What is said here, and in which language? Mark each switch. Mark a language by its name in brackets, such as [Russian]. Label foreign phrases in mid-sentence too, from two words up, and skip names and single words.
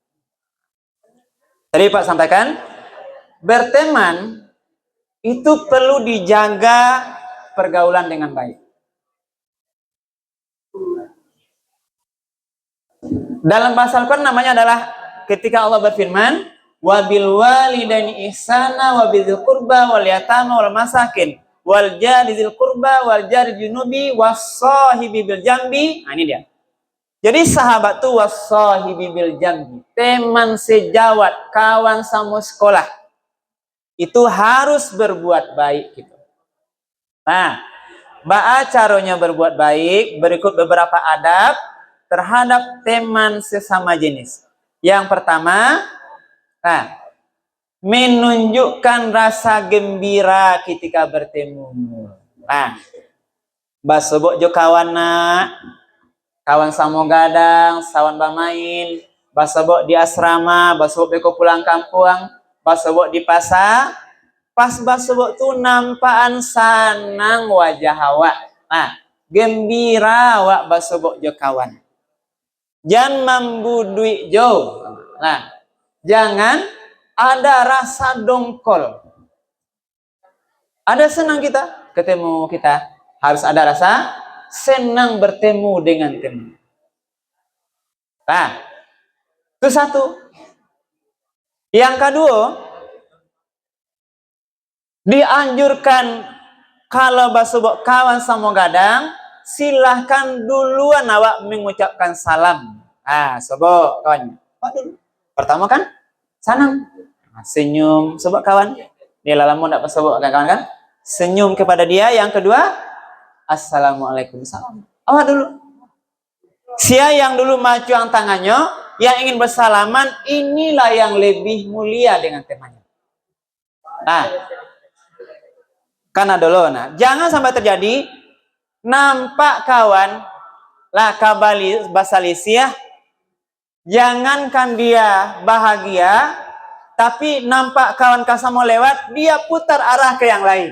[Indonesian] Tadi Pak sampaikan, berteman itu perlu dijaga pergaulan dengan baik. Dalam bahasa Al-Quran namanya adalah ketika Allah berfirman, [Arabic] وبالوالدين إحسانا وبذي القربى واليتامى والمساكين والجار ذي القربى والجار الجنب والصاحب بالجنب. [Indonesian] Nah, ini dia. Jadi sahabat tuh [Arabic] والصاحب بالجنب, [Indonesian] teman sejawat, kawan sama sekolah. Itu harus berbuat baik gitu. Nah, caranya berbuat baik, berikut beberapa adab terhadap teman sesama jenis. Yang pertama, menunjukkan rasa gembira ketika bertemu. Nah, [Minangkabau] basobok jo kawan kawan samo gadang, sawan bamain, basobok di asrama, basobok beko pulang kampung, basobok di pasar, pas basobok tu nampaan sanang wajah awak. Nah, gembira awak basobok jo kawan. Jangan membudui jo. [Indonesian] Nah, jangan ada rasa dongkol. Ada senang kita ketemu kita, harus ada rasa senang bertemu dengan teman. Nah, itu satu. Yang kedua, dianjurkan kalau [Minangkabau] basobok kawan sama gadang, [Indonesian] silahkan duluan awak mengucapkan salam. [Minangkabau] Sobok kawan. Dulu. Pertama kan, sanang. Senyum, sobok kawan. Dia lalamu ndak sobok kawan kan? [Indonesian] Senyum kepada dia. Yang kedua, [Arabic] السلام عليكم سلام. [Minangkabau] Awak dulu. Sia yang dulu majuang tangannya, [Indonesian] yang ingin bersalaman, inilah yang lebih mulia dengan temannya. Nah, karena dulu, jangan sampai terjadi [Minangkabau] nampak kawan lah kabali basalisiah, [Indonesian] jangankan dia bahagia, tapi [Minangkabau] nampak kawan kasamo lewat, [Indonesian] dia putar arah ke yang lain.